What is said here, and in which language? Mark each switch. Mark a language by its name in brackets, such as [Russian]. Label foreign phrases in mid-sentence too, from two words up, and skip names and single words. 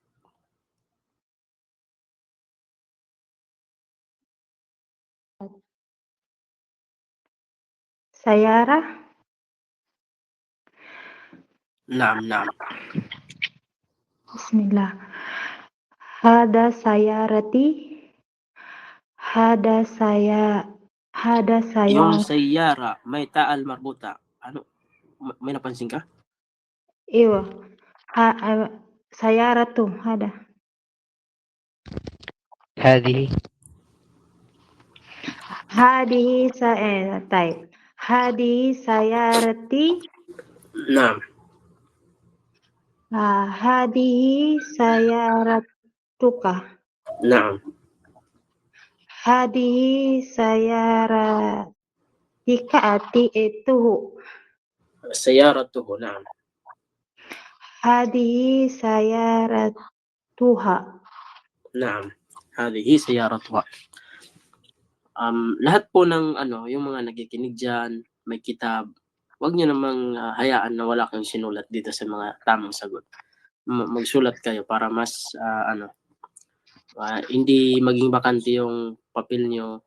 [Arabic] سيارة. نعم. بسم الله. هذا سيارتي. هذا [Filipino] Yung [Arabic] سيارة. sayyara, [Filipino] may taal marbuta. Ano? May napansin ka? [Arabic] ايوه. سيارة هذا. هذه طيب. هذه سيارتي. نعم. هذه سيارتك. نعم. هذه سيارتك. سيارته. نعم. هذه سيارتها. نعم. هذه سيارتها. [Filipino] Lahat po ng yung mga nakikinig dyan, may kitab, wag niyo namang hayaan na wala kayong sinulat dito sa mga tamang sagot. Magsulat kayo para mas hindi maging bakante yung papel nyo.